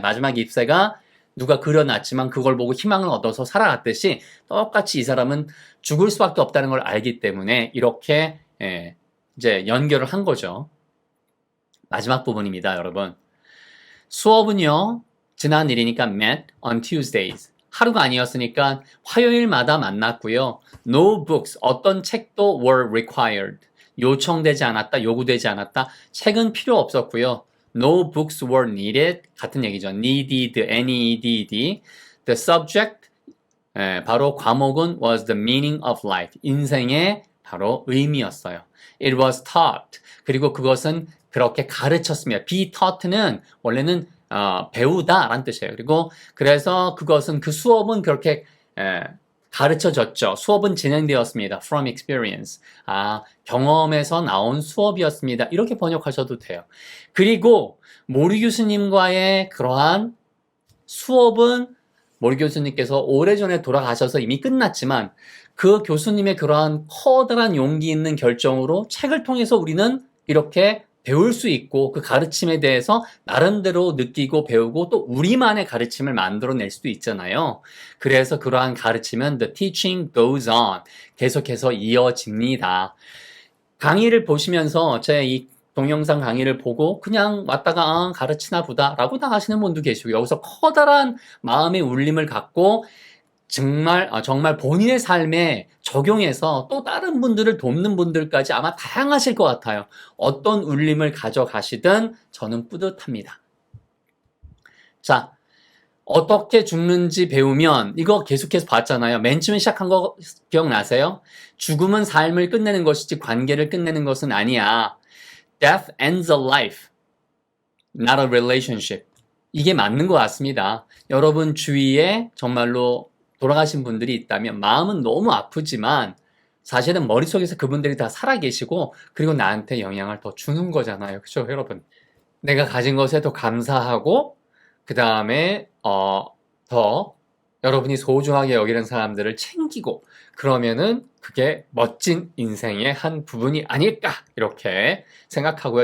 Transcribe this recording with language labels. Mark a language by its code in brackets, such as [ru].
[ko] 마지막 잎새가 누가 그려놨지만 그걸 보고 희망을 얻어서 살아갔듯이 똑같이 이 사람은 죽을 수밖에 없다는 걸 알기 때문에 이렇게 이제 연결을 한 거죠. 마지막 부분입니다, 여러분. 수업은요, 지난 일이니까 [en] met on Tuesdays. [ko] 하루가 아니었으니까 화요일마다 만났고요. [en] No books, [ko] 어떤 책도 [en] were required. [ko] 요청되지 않았다, 요구되지 않았다. 책은 필요 없었고요. [en] No books were needed. [ko] 같은 얘기죠. [en] needed, N-E-D-D. The subject, [ko] 바로 과목은 [en] was the meaning of life. [ko] 인생의 바로 의미였어요. [en] It was taught. [ko] 그리고 그것은 그렇게 가르쳤습니다. be taught는 원래는 배우다 라는 뜻이에요. 그리고 그래서 그것은 그 수업은 그렇게 가르쳐졌죠. 수업은 진행되었습니다. [en] From experience. [ko] 경험에서 나온 수업이었습니다. 이렇게 번역하셔도 돼요. 그리고 모리 교수님과의 그러한 수업은 모리 교수님께서 오래전에 돌아가셔서 이미 끝났지만 그 교수님의 그러한 커다란 용기 있는 결정으로 책을 통해서 우리는 이렇게 배울 수 있고 그 가르침에 대해서 나름대로 느끼고 배우고 또 우리만의 가르침을 만들어낼 수도 있잖아요. 그래서 그러한 가르침은 [en] the teaching goes on. [ko] 계속해서 이어집니다. 강의를 보시면서 제 이 동영상 강의를 보고 그냥 왔다가 가르치나 보다 라고 나가시는 분도 계시고 여기서 커다란 마음의 울림을 갖고 정말 본인의 삶에 적용해서 또 다른 분들을 돕는 분들까지 아마 다양하실 것 같아요. 어떤 울림을 가져가시든 저는 뿌듯합니다. 자, 어떻게 죽는지 배우면 이거 계속해서 봤잖아요. 맨 처음에 시작한 거 기억나세요? 죽음은 삶을 끝내는 것이지 관계를 끝내는 것은 아니야. [en] Death ends a life, not a relationship. [ko] 이게 맞는 것 같습니다. 여러분 주위에 정말로 돌아가신 분들이 있다면 마음은 너무 아프지만 사실은 머릿속에서 그분들이 다 살아계시고 그리고 나한테 영향을 더 주는 거잖아요. 그죠, 여러분? 내가 가진 것에 더 감사하고 그 다음에 더 여러분이 소중하게 여기는 사람들을 챙기고 그러면은 그게 멋진 인생의 한 부분이 아닐까 이렇게 생각하고요.